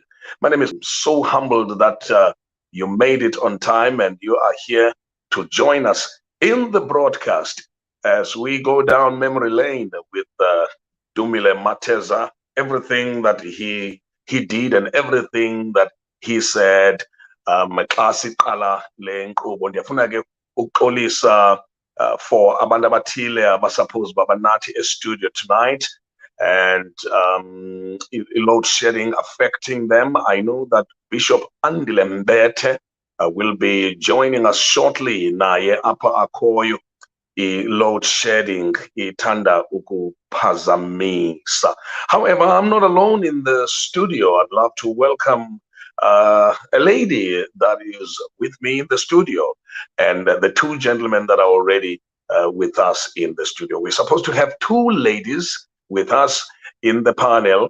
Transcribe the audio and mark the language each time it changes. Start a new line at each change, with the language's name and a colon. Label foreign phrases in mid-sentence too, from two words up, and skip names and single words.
English: My name is so humbled that you made it on time and you are here to join us in the broadcast as we go down memory lane with Dumile Mateza, everything that he did and everything that he said.
Xhosa: Xa siqala le nkqubo ndiyafuna ke ukuxolisa for abantu abathile abasuppose babanathi e-studio
English: tonight, and load shedding affecting them. I know that Bishop Andile Mbete will be joining us shortly
Xhosa: naye apha akhoyo. I-load shedding ithanda ukuphazamisa.
English: However, I'm not alone in the studio. I'd love to welcome a lady that is with me in the studio, and the two gentlemen that are already with us in the studio. We're supposed to have two ladies with us in the panel.